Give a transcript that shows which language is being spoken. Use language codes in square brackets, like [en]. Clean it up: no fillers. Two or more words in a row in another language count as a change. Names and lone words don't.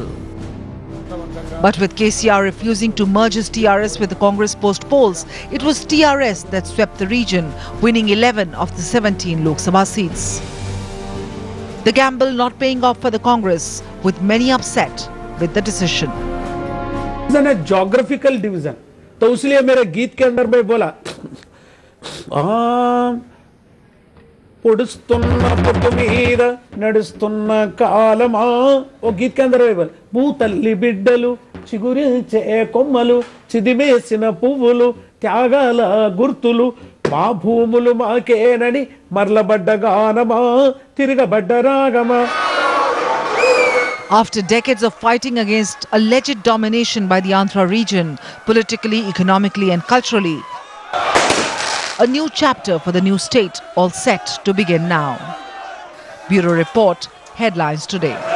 [en] But with KCR refusing to merge his TRS with the Congress post-polls, it was TRS that swept the region, winning 11 of the 17 Lok Sabha seats. The gamble not paying off for the Congress, with many upset with the decision. It's a geographical division. [hi] तो इसलिए मेरे गीत के अंदर मैं बोला [te] పొడుస్తున్న పొట్టు మీద నడుస్తున్న కాలమా ఓ [hi] गीत के अंदर बोला [te] భూతల్లి బిడ్డలు చిగురించే కొమ్మలు చిదిమేసిన పువ్వులు త్యాగాల గుర్తులు మా భూములు మాకేనని మర్లబడ్డ గానమా తిరగబడ్డ రాగమా. [en] After decades of fighting against alleged domination by the Andhra region, politically, economically and culturally, a new chapter for the new state all set to begin now. Bureau Report, Headlines Today.